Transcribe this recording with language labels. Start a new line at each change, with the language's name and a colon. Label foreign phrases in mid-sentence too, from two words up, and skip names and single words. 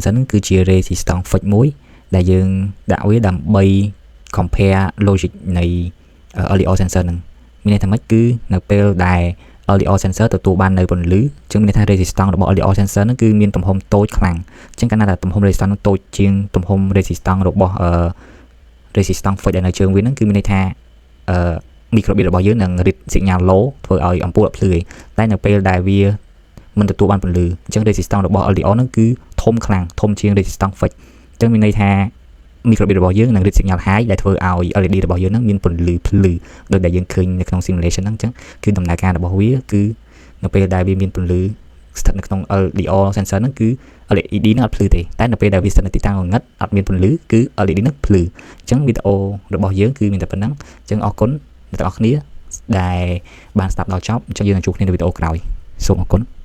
Khmer: sensor ហ្នឹងគឺជា
English: resistance fix
Khmer: មួយដែលយើងដាក់វាដើម្បី
English: compare logic
Khmer: នៃ
English: LDR sensor
Khmer: ហ្នឹងមានន័យថាម៉េចគឺនៅពេលដែល
English: LDR sensor
Khmer: ទទួលបាននៅពន្លឺអញ្ចឹងមានន័យថា resistance របស់
English: LDR sensor
Khmer: ហ្នឹងគឺមានទំហំតូចខ្លាំងអ ញ្ចឹងកាលណាទំហំ resistance ហ្នឹងតូចជាងទំហំ resistance របស់
English: resistance fix
Khmer: ដែលនៅជើងវាហ្នឹងគឺមានន័យថាmicrobit របស់យើងនឹង
English: read signal low
Khmer: ធ្វើឲ្យអំពូលអត់ភ្លឺ ទេតែនៅពេលដែលវាមិនទទួលបានពន្លឺអញ្ចឹង resistance របស់ LDR ហ្នឹងគឺធំខ្លាំងធំជាង
English: resistance fix
Khmer: អញ្ចឹង មានន័យថា microbit របស់យើងនឹង
English: read signal high
Khmer: ដែលធ្វើឲ្យ LED របស់យើងហ្នឹងមានពន្លឺភ្លឺដូចដែលយើងឃើញនៅក្នុង simulation ហ្នឹងអញ្ចឹងគឺដំណើរការរបស់វាគឺនៅពេលដែលវាមានពន្លឺស្ថិតនៅក្នុង
English: LDR sensor
Khmer: ហ្នឹងគឺ LED ហ្នឹងអត់ភ្លឺទេតែនៅពេលដែលវាស្ថិតនៅទីតាំងងងឹតអត់មានពន្លឺគឺ LED ហ្នឹងភ្លឺអញ្ចឹងវីដេអូរបស់យើងគឺមានតែប៉ុណ្្នឹងអញ្ចឹងអរគុណអ្នកទាំងអស់គ្នាដែលបានស្ដាប់ដល់ចប់អញ្ចឹងយើងនឹងជួបគ្នានៅវីដេអូក្រោយសូមអរគុណ